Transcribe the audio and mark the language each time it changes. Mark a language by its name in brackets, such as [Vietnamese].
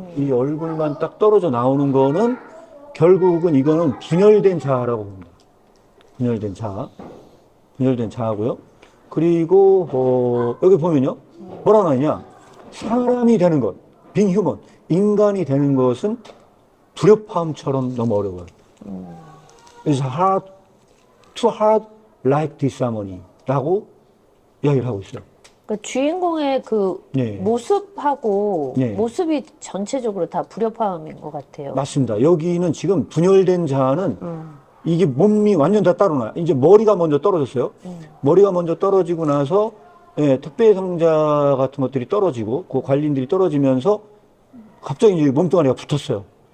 [Korean] 이 얼굴만 딱 떨어져 나오는 거는 결국은 이거는 분열된 자아라고 봅니다. 분열된 자아. 분열된 자아고요. 그리고 여기 보면요. 뭐라고 나오냐. 사람이 되는 것, [English] being human, [Korean] 인간이 되는 것은 불협화음처럼 너무 어려워요. [English] It's hard, too hard like disharmony [Korean] 라고 이야기를 하고 있어요. 그러니까 주인공의 그 네. 모습하고 네. 모습이 전체적으로 다 불협화음인 것 같아요. 맞습니다. 여기는 지금 분열된 자아는 이게 몸이 완전 다 따로 나요. 이제 머리가 먼저 떨어졌어요. 머리가 먼저 떨어지고 나서 특배상자 같은 것들이 떨어지고 그 관리인들이 떨어지면서 갑자기 이제 몸뚱아리가 붙었어요.